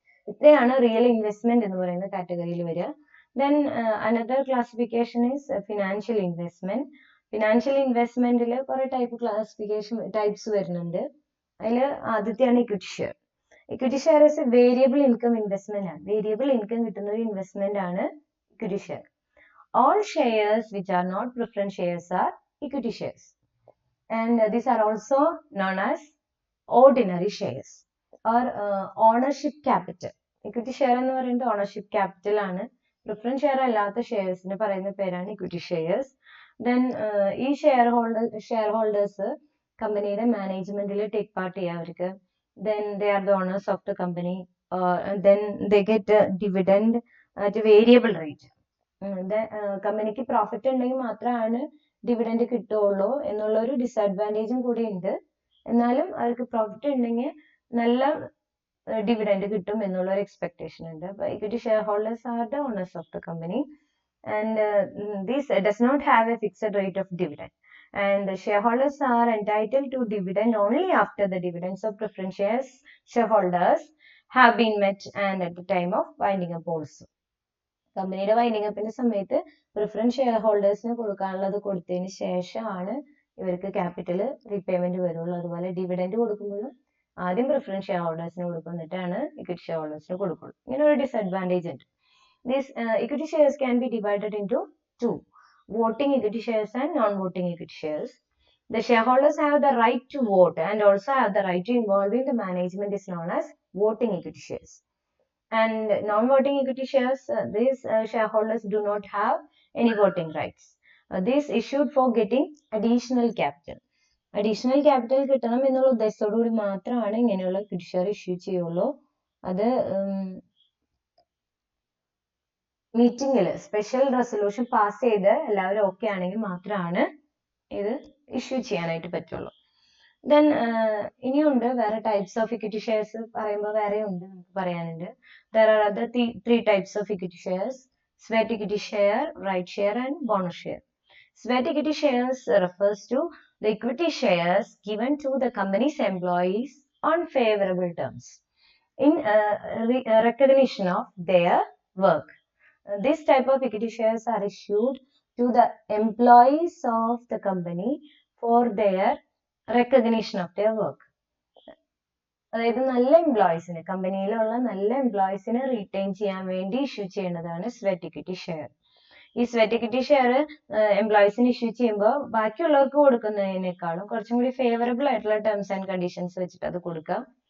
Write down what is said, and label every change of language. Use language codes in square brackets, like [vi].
[ml] ഇത്രയാണ് real investment എന്ന് പറയുന്ന കാറ്റഗറിയിൽ വരിക. [en] Then another classification is financial investment. [ml] Financial ഇൻവെസ്റ്റ്മെന്റിൽ കുറെ ടൈപ്സ് വരുന്നുണ്ട്. അതിൽ ആദ്യത്തെയാണ് equity share. Equity share [en] is a variable income investment [ml] ആണ്. വേരിയബിൾ ഇൻകം കിട്ടുന്ന ഒരു ഇൻവെസ്റ്റ്മെന്റ് ആണ് equity share. [en] All shares which are not preference shares are equity shares, and these are also known as ordinary shares or ownership capital. [ml] Equity share എന്ന് പറയുന്നത് ownership capital ആണ്. preference share അല്ലാത്ത ഷെയർസിന് പറയുന്ന പേരാണ് equity shares. Then ഈ shareholders കമ്പനിയുടെ മാനേജ്മെന്റിൽ take part ചെയ്യാം അവർക്ക്. [en] Then they are the owners of the company. Then they get dividend at a variable rate. [ml] കമ്പനിക്ക് പ്രോഫിറ്റ് ഉണ്ടെങ്കിൽ മാത്രമാണ് ഡിവിഡൻഡ് കിട്ടുള്ളൂ എന്നുള്ള ഒരു ഡിസഡ്വാൻറ്റേജും കൂടി ഉണ്ട്. എന്നാലും അവർക്ക് പ്രോഫിറ്റ് ഉണ്ടെങ്കിൽ നല്ല ഡിവിഡൻഡ് കിട്ടും എന്നുള്ള ഒരു എക്സ്പെക്ടേഷൻ ഉണ്ട്. [en] അപ്പൊ equity share holders are the owners of the company, and this does not have a fixed rate of dividend, and the shareholders are entitled to dividend only after the dividends of preference shareholders have been met and at the time of winding up also. [ml] കമ്പനിയുടെ winding അപ്പിന്റെ സമയത്ത് preference share ഹോൾഡേഴ്സിന് കൊടുക്കാനുള്ളത് കൊടുത്തതിന് ശേഷമാണ് ഇവർക്ക് capital repayment വരുള്ളൂ. അതുപോലെ dividend കൊടുക്കുമ്പോഴും ആദ്യം preference share ഹോൾഡേഴ്സിന് കൊടുക്കും, എന്നിട്ടാണ് ഇക്വിറ്റി ഷെയർ ഹോൾഡേഴ്സിന് കൊടുക്കുള്ളൂ. ഇങ്ങനെ ഒരു ഡിസഡ്വാൻറ്റേജ് ഉണ്ട്. [en] These equity shares can be divided into two: voting equity shares and non-voting equity shares. The shareholders have the right to vote and also have the right to involve in the management is known as voting equity shares. And non-voting equity shares, these shareholders do not have any voting rights. These issued for getting additional capital. [ml] Additional capital കിട്ടണം എന്നുള്ള ഉദ്ദേശത്തോടു കൂടി മാത്രമാണ് ഇങ്ങനെയുള്ള equity share issue ചെയ്യുള്ളൂ. അത് മീറ്റിംഗിൽ special resolution pass ചെയ്ത് എല്ലാവരും ഓക്കെ ആണെങ്കിൽ മാത്രമാണ് ഇത് ഇഷ്യൂ ചെയ്യാനായിട്ട് പറ്റുള്ളൂ. ദെൻ ഇനിയുണ്ട് വേറെ ടൈപ്സ് ഓഫ് ഇക്വിറ്റി ഷെയർസ് പറയുമ്പോൾ വേറെ ഉണ്ട് നമുക്ക് പറയാനുണ്ട്. [en] There are other three types of equity shares: sweat equity share, right share and bonus share. Sweat equity shares refers to the equity shares given to the company's employees on favorable terms in recognition of their work. This type of equity shares are issued to the employees of the company for their recognition of their work. [ml] അതായത് നല്ല എംപ്ലോയീസിന്, കമ്പനിയിലുള്ള നല്ല എംപ്ലോയീസിനെ retain ചെയ്യാൻ വേണ്ടി issue ചെയ്യുന്നതാണ് sweat equity share. ഈ sweat equity share എംപ്ലോയീസിന് issue ചെയ്യുമ്പോൾ ബാക്കിയുള്ളവർക്ക് കൊടുക്കുന്നതിനേക്കാളും കുറച്ചും കൂടി ഫേവറബിൾ ആയിട്ടുള്ള ടേംസ് ആൻഡ് കണ്ടീഷൻസ് വെച്ചിട്ട് അത് കൊടുക്കാം.